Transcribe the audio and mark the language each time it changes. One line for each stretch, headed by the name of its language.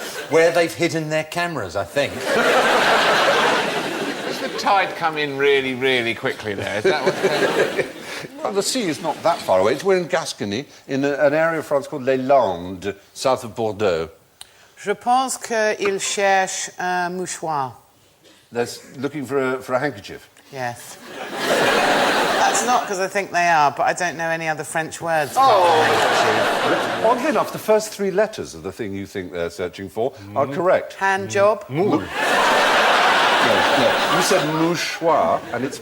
English: Where they've hidden their cameras, I think. Does the tide come in really, really quickly there? Is that what's going on? Well, the sea is not that far away. We're in Gascony, in an area of France called Les Landes, south of Bordeaux.
French: Je pense qu'il cherche un mouchoir.
English: They're looking for a handkerchief. Yes. That's not because I think they are, but I don't know any other French words. Oddly enough, the first 3 letters of the thing you think they're searching for are correct. Hand job. No. You said mouchoir, and it's